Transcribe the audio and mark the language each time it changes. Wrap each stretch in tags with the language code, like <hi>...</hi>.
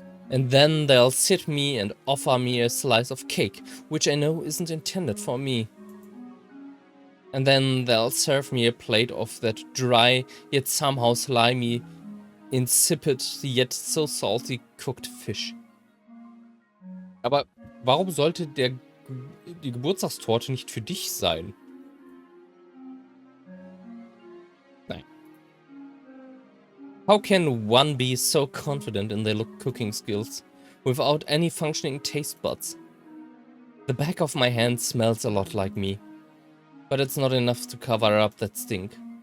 <en>And then they'll sit me and offer me a slice of cake, which I know isn't intended for me. And then they'll serve me a plate of that dry, yet somehow slimy, insipid, yet so salty cooked fish.</en> <de>Aber warum sollte die Geburtstagstorte nicht für dich sein? Nein.</de> <en>How can one be so confident in their cooking skills without any functioning taste buds? The back of my hand smells a lot like me, but it's not enough to cover up that stink.</en>